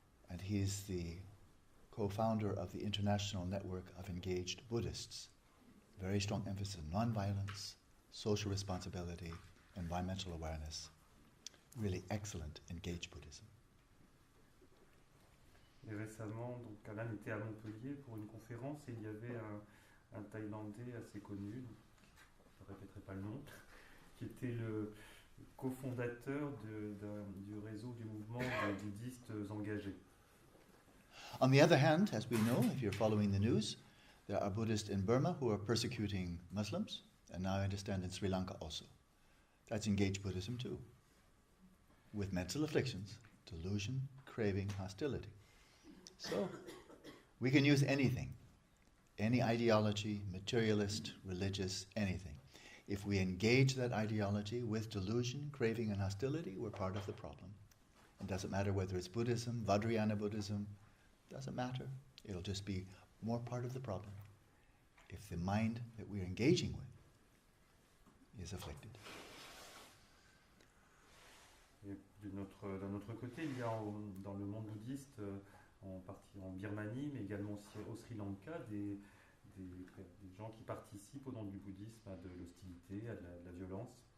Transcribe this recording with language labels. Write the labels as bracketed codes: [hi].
[en] And he's the co-founder of the International Network of Engaged Buddhists. Very strong emphasis on non-violence, social responsibility, environmental awareness. Really excellent engaged Buddhism. [fr] Et récemment, donc Alan était à Montpellier pour une conférence et il y avait un Thaïlandais assez connu, je ne répéterai pas le nom, qui était le cofondateur du réseau du mouvement des bouddhistes engagés. [en] On the other hand, as we know, if you're following the news, there are Buddhists in Burma who are persecuting Muslims, and now I understand in Sri Lanka also. That's engaged Buddhism too, with mental afflictions, delusion, craving, hostility. So, we can use anything, any ideology, materialist, religious, anything. If we engage that ideology with delusion, craving, and hostility, we're part of the problem. It doesn't matter whether it's Buddhism, Vajrayana Buddhism, doesn't matter. It'll just be more part of the problem if the mind that we're engaging with is afflicted. [fr] Et d'un autre côté, il y a dans le monde bouddhiste, en Birmanie, mais également aussi au Sri Lanka, des gens qui participent au nom du bouddhisme à de l'hostilité, à de la violence.